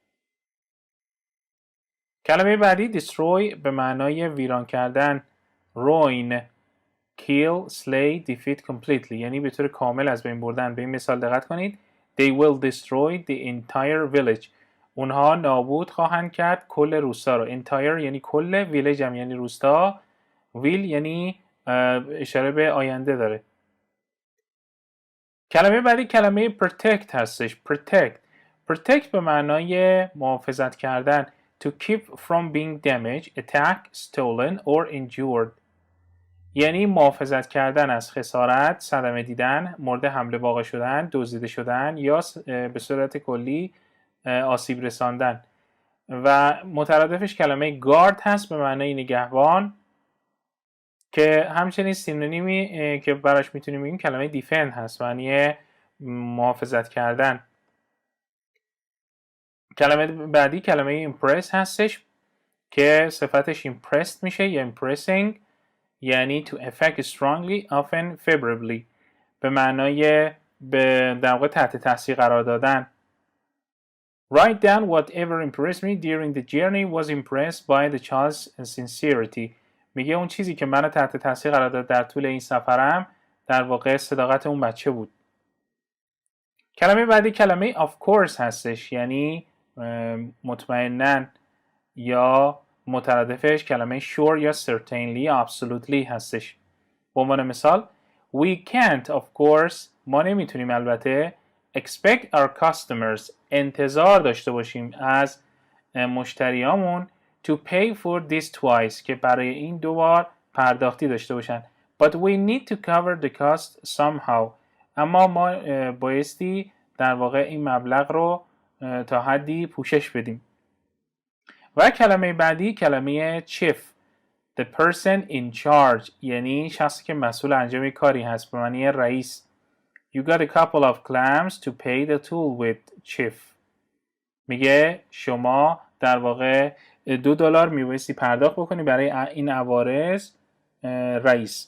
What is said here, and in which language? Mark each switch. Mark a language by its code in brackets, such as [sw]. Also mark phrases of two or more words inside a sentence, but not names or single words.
[fa] کلمه بعدی destroy به معنای ویران کردن. [en] ruin kill slay defeat completely [fa] یعنی به طور کامل از بین بردن. به این مثال دقت کنید. [en] They will destroy the entire village. [fa] اونها نابود خواهند کرد کل روستا رو. Entire یعنی کل، village هم یعنی روستا، will یعنی اشاره به آینده داره. کلمه بعدی کلمه protect هستش. Protect به معنای محافظت کردن. [en] To keep from being damaged, attacked, stolen or injured. [fa] یعنی محافظت کردن از خسارت، صدمه دیدن، مورد حمله واقع شدن، دزدیده شدن یا به صورت کلی آسیب رساندن. و مترادفش کلمه guard هست به معنای نگهبان که همچنین سینونیمی که براش میتونیم بگیم کلمه defend هست، معنی محافظت کردن. کلمه بعدی کلمه impress هستش که صفتش impressed میشه یا impressing، یعنی [en] to affect strongly often favorably [fa] به معنای در واقع تحت تاثیر قرار دادن. [en] Write down whatever impressed me during the journey was impressed by the child's sincerity. [fa] میگه اون چیزی که منو تحت تاثیر قرار داد در طول این سفرم در واقع صداقت اون بچه بود. کلمه بعدی کلمه [en] of course [fa] هستش، یعنی مطمئناً، یا مترادفش کلمه sure یا certainly یا absolutely هستش. به عنوان مثال [en] we can't of course، [fa] ما نمیتونیم البته [en] expect our customers، [fa] انتظار داشته باشیم از مشتریامون [en] to pay for this twice، [fa] که برای این دوبار پرداختی داشته باشن. [en] but we need to cover the cost somehow، [fa] اما ما بایستی در واقع این مبلغ رو تا حدی پوشش بدیم. و کلمه بعدی کلمه [en] chief، the person in charge، [fa] یعنی شخصی که مسئول انجام کاری هست به معنی رئیس. [en] You got a couple of clams to pay the tool with, chief. [fa] میگه شما در واقع $2 میبایستی پرداخت بکنی برای این عوارض رئیس.